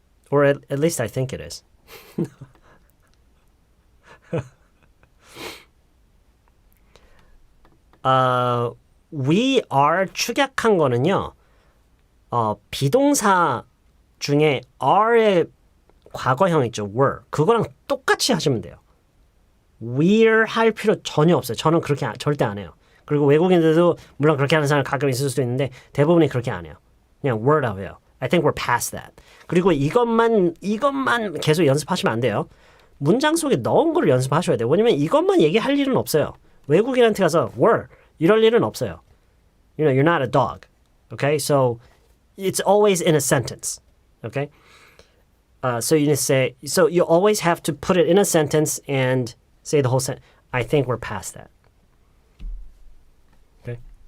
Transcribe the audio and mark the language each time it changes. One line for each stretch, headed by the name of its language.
English: Or at least I think it is.
Korean: We are 축약한 거는요. 비동사 중에 are의 과거형 있죠.
English: were.
Korean: 그거랑 똑같이 하시면 돼요. we're 할 필요 전혀 없어요. 저는 그렇게 절대 안 해요. 그리고 외국인들도 물론 그렇게 하는 사람 가끔 있을 수도 있는데 대부분이 그렇게 안 해요. 그냥 were라고 해요.
English: I think we're past that.
Korean: 그리고 이것만 계속 연습하시면 안 돼요. 문장 속에 넣은 거를 연습하셔야 돼요. 왜냐면 이것만 얘기할 일은 없어요. 외국인한테 가서 were 이럴 일은 없어요.
English: You know, you're not a dog. Okay? So it's always in a sentence. Okay? So you say so you always have to put it in a sentence and say the whole sentence. I think we're past that. Okay?